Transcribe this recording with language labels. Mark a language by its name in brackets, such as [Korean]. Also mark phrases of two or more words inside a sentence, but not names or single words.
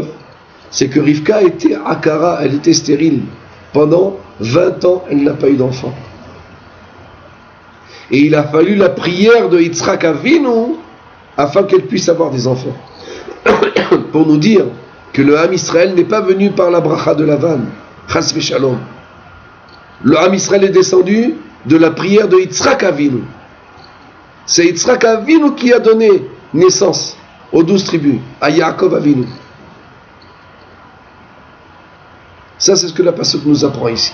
[French] C'est que Rivka était Akara, elle était stérile. Pendant 20 ans, elle n'a pas eu d'enfant. Et il a fallu la prière de Yitzhak Avinu afin qu'elle puisse avoir des enfants. Pour nous dire que le Ham Israël n'est pas venu par la bracha de Lavan. [Hebrew] חס ושלום. [French] Le Ham Israël est descendu de la prière de Yitzhak Avinu. C'est Yitzhak Avinu qui a donné naissance aux 12 tribus, à Yaakov Avinu. Ça, c'est ce que la pasuk nous apprend ici.